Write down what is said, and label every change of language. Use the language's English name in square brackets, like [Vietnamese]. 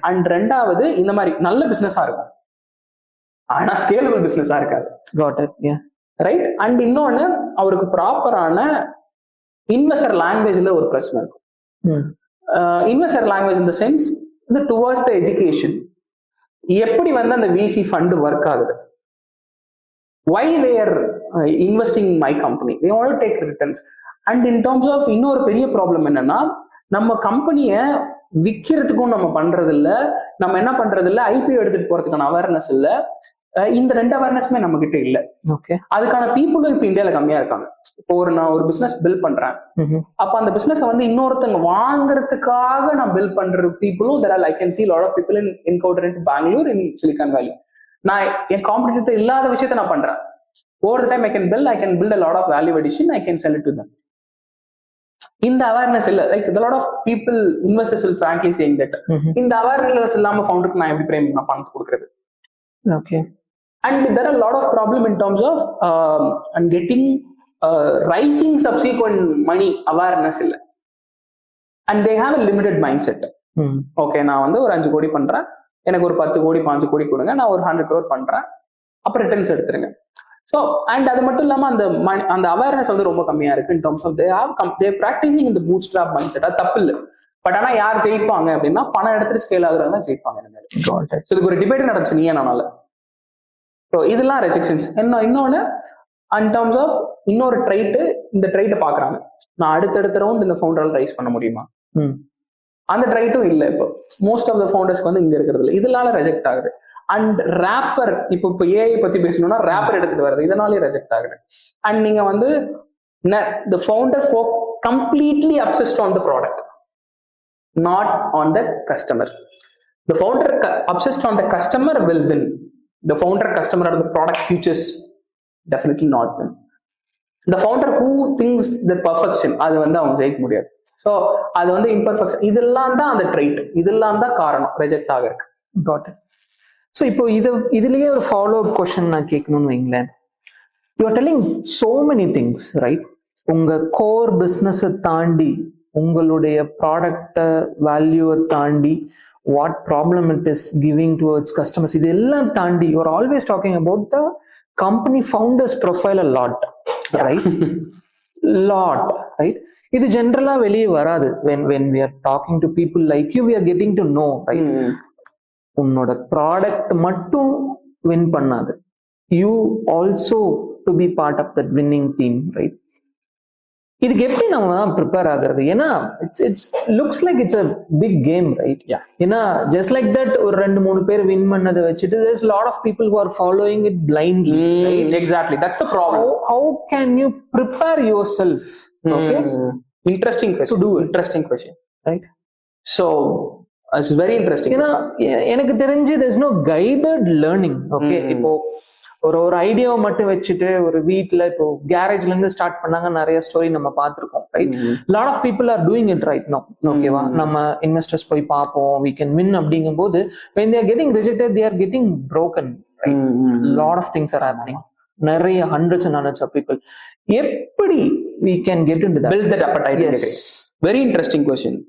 [Tamil] And ரெண்டாவது, இந்த மாதிரி நல்ல பிசினஸா இருக்கும் ஆனா ஸ்கேலபிள் பிசினஸா இருக்காது. [English] Got it. Yeah. Right. [Tamil] And இன்னொன்னு, அவருக்கு ப்ராப்பரான இன்வெஸ்டர் லாங்குவேஜ்ல ஒரு பிரச்சனை இருக்கும். [English] Investor language in the sense towards the education. [Tamil] எப்படி வந்து அந்த விசி ஃபண்ட் ஒர்க் ஆகுது, [English] why they are investing in my company, they want to take returns. And in terms of [Tamil] இன்னொரு பெரிய ப்ராப்ளம் என்னன்னா, நம்ம கம்பெனியை விற்கிறதுக்கும் நம்ம பண்றது இல்ல, நம்ம என்ன பண்றது இல்ல, ஐபிஓ எடுத்துட்டு போறதுக்கான அவேர்னஸ் இல்ல. இந்த 2 அவேர்னஸ்மே நம்ம கிட்ட இல்ல. ஓகே. அதுக்கான பீப்புளும் இப்ப இந்தியால கம்மியா இருக்காங்க. இப்போ நான் ஒரு பிசினஸ் பில்ட் பண்றேன், அப்ப அந்த பிசினஸ் வந்து இன்னொருத்தங்க வாங்குறதுக்காக நான் பில்ட் பண்ற பீப்புளும் [English] there are, I can see a lot of people in encounter in Bangalore, in Silicon Valley. [Tamil] நான் என் காம்படிட்டர் இல்லாத விஷயத்த நான் பண்றேன். [English] over the time I can build a lot of value addition, I can sell it to them. [Tamil] இந்த awareness இல்ல. [English] like a lot of people, investors will frankly saying that [Tamil] இந்த awareness இல்லாம ஃபவுண்டருக்கு நான் எப்படி நான் பணம் கொடுக்கிறது. [English] Okay. And there are a lot of problem in terms of and getting rising subsequent money awareness illa, and they have a limited mindset. [Tamil] Okay, நான் வந்து ஒரு 5 கோடி பண்றேன், எனக்கு ஒரு 10 கோடி 5 கோடி கொடுங்க, நான் ஒரு 100 crore பண்றேன், அப்புறம் ரிட்டர்ன்ஸ் எடுத்துருங்க. ஸோ அண்ட் அது மட்டும் இல்லாம அந்த அவேர்னஸ் வந்து ரொம்ப கம்மியா இருக்கு. [English] in terms of the practicing [Tamil] இந்த பூட் ஸ்ட்ராப் மைண்ட் செட். அது தப்பு இல்லை, பட் ஆனா யார் ஜெயிப்பாங்க அப்படின்னா, பணம் எடுத்துட்டு ஸ்கேல் ஆகுறவங்க ஜெயிப்பாங்க. ஸோ இதுக்கு ஒரு டிபேட் நடந்துச்சு நீ என்னால. ஸோ இதெல்லாம் ரெஜெக்ஷன்ஸ். இன்னொன்னு [English] in terms of [Tamil] இன்னொரு ட்ரைட்டு, இந்த ட்ரைட்டை பாக்குறாங்க, நான் அடுத்தடுத்த ரவுண்ட் இந்த ஃபவுண்டரால் ரைஸ் பண்ண முடியுமா, அந்த ட்ரைட்டும் இல்லை. இப்போ [English] most of the [Tamil] ஃபவுண்டர்ஸ்க்கு வந்து இங்க இருக்கிறது இல்லை, இதனால ரெஜெக்ட் ஆகுது. அண்ட் ரேப்பர், இப்போ ஏஐ பத்தி பேசணும்னா ரேப்பர் எடுத்துட்டு வருது, இதனாலே ரெஜெக்ட் ஆகுது. [English] and [Tamil] நீங்க வந்து [English] the founder completely obsessed on the product, not on the customer. The founder obsessed on the customer will win. The founder customer or the product futures definitely not win. The founder who thinks the perfection, [Tamil] அது வந்து அவங்க ஜெயிக்க முடியாது. So அது வந்து imperfection, இதெல்லாம் தான் அந்த ட்ரைட், இதெல்லாம் தான் காரணம் ரெஜெக்ட் ஆக இருக்கு. [English] Got it. [Tamil] ஸோ இப்போ இதுலயே ஒரு ஃபாலோ அப் கொஸ்டின் நான் கேட்கணும்னு வைங்களேன். [English] You are telling so many things, right? [Tamil] உங்க கோர் பிஸ்னஸை தாண்டி, உங்களுடைய ப்ராடக்டை வேல்யூவை தாண்டி, [English] what problem it is giving towards customers, [Tamil] இது எல்லாம் தாண்டி [English] You are always talking about the company founders profile a lot, right? Lot, right? [Tamil] இது ஜென்ரலா வெளியே வராது. [English] when we are talking to people like you, we are getting to know, right? [Tamil] உன்னோட product மட்டும் win பண்ணாது, [English] You also to be part of that winning team, right? [Tamil] இதுக்கு எப்படி நம்ம ப்ரிப்பேர் ஆகுறது? ஏன்னா [English] It's looks like it's a big game, right? [Tamil] ஏன்னா just like that ஒரு 2-3 பேர் வின் பண்ணதை வச்சுட்டு [English] there's a lot of people who are following it blindly, right? Exactly, that's the problem. How can you prepare yourself? Okay, interesting question. To do it. Interesting question, right? So it's very interesting. [Tamil] ஏன்னா எனக்கு தெரிஞ்சு [English] there's no guided learning. [Tamil] Okay, இப்போ ஒரு ஐடியாவை மட்டும் வச்சுட்டு ஒரு வீட்டுல இப்போ கேரேஜ்ல இருந்து ஸ்டார்ட் பண்ணாங்க, நிறைய ஸ்டோரி நம்ம பார்த்திருக்கோம், right? [English] Lot of people are doing it right now. [Tamil] ஓகேவா, நம்ம இன்வெஸ்டர்ஸ் போய் பார்ப்போம், [English] we can win [Tamil] அப்படிங்கும் போது [English] when they are getting rejected, they are getting broken, right? Lot of things are happening. நிறைய hundreds and hundreds of people. எப்படி we can get into that, build that appetite? Yes, very interesting question.